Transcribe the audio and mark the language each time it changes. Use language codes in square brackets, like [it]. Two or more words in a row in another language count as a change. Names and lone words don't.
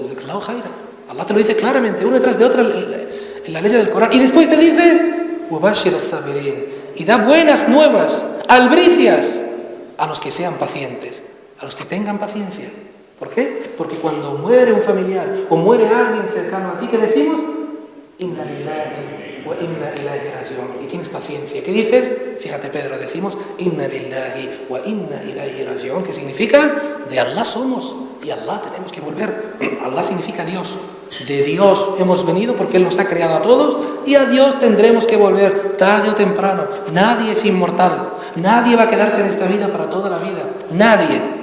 [es] Allah te lo dice claramente, uno detrás de otra en la ley del Corán. Y después te dice [ar] وبشر الصابرين, [es] y da buenas nuevas, albricias a los que sean pacientes, a los que tengan paciencia. ¿Por qué? Porque cuando muere un familiar o muere alguien cercano a ti, ¿qué decimos? [ar] إنا لله وإنا إليه راجعون. [es] Y tienes paciencia. ¿Qué dices? Fíjate, Pedro, decimos [ar] إنا لله وإنا إليه راجعون, [es] que significa de Allah somos y a Allah tenemos que volver. Allah significa Dios. De Dios hemos venido porque Él nos ha creado a todos y a Dios tendremos que volver tarde o temprano. Nadie es inmortal. Nadie va a quedarse en esta vida para toda la vida. Nadie.